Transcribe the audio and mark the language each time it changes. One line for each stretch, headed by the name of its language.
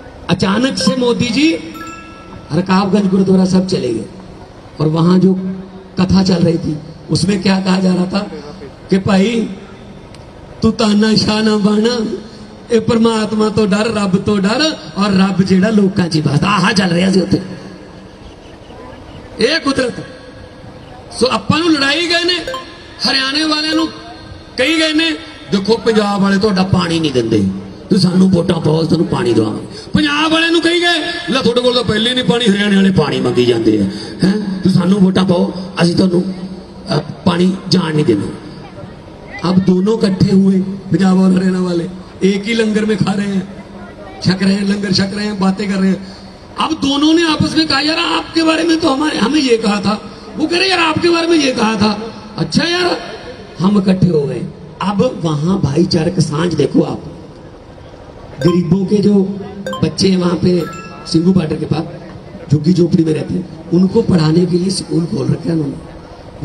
Hindi: अचानक से मोदी जी रकाबगंज गुरुद्वारा साहब चले गए और वहां जो कथा चल रही थी उसमें क्या कहा जा रहा था कि भाई तू ताना शाना बाना,
Punjabi: ए परमात्मा तो डर, रब तो डर, और रब जेड़ा लोकां च बसदा। आह चल रहा सी उत्थे, ਇਹ ਕੁਦਰਤ। ਸੋ ਆਪਾਂ ਨੂੰ ਲੜਾਈ ਗਏ ਨੇ, ਹਰਿਆਣੇ ਵਾਲਿਆਂ ਨੂੰ ਕਹੀ ਗਏ ਨੇ ਦੇਖੋ ਪੰਜਾਬ ਵਾਲੇ ਤੁਹਾਡਾ ਪਾਣੀ ਨਹੀਂ ਦਿੰਦੇ, ਤੂੰ ਸਾਨੂੰ ਵੋਟਾਂ ਪਾਓ ਤੁਹਾਨੂੰ ਪਾਣੀ ਦਵਾਵਾਂਗੇ। ਪੰਜਾਬ ਵਾਲਿਆਂ ਨੂੰ ਕਹੀ ਗਏ ਲੈ ਤੁਹਾਡੇ ਕੋਲ ਤਾਂ ਪਹਿਲੇ ਨਹੀਂ ਪਾਣੀ, ਹਰਿਆਣੇ ਵਾਲੇ ਪਾਣੀ ਮੰਗੀ ਜਾਂਦੇ ਆ, ਹੈ ਤੂੰ ਸਾਨੂੰ ਵੋਟਾਂ ਪਾਓ ਅਸੀਂ ਤੁਹਾਨੂੰ पानी जान नहीं देना।
Hindi: अब दोनों इकट्ठे हुए, पंजाब और हरियाणा वाले एक ही लंगर में खा रहे हैं, छक रहे हैं, लंगर छक रहे हैं, बातें कर रहे हैं। अब दोनों ने आपस में कहा यार आपके बारे में तो हमें ये कहा था, वो कह रहे यार आपके बारे में ये कहा था। अच्छा यार हम इकट्ठे हो गए। अब वहां भाईचारक सांझ देखो आप, गरीबों के जो बच्चे हैं वहां पे सिंगू बॉर्डर के पास झुग्गी झोपड़ी में रहते हैं, उनको पढ़ाने के लिए स्कूल खोल रखे हैं उन्होंने।